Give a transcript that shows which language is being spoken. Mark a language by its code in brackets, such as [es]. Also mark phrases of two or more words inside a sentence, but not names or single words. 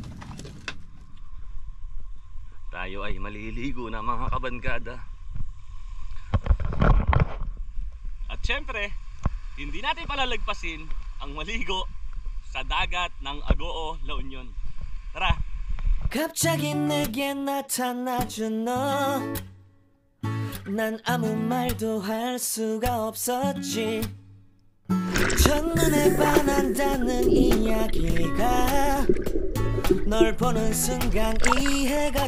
[tl] Tayo ay maliligo na mga kabangkada. At syempre, hindi natin palalagpasin ang maligo sa dagat ng Agoo, La Union. Tara! [ko] 갑자기 내게 나타나준 너 난 아무 말도 할 수가 없었지 첫눈에 반한다는 이야기가 널 보는 순간 이해가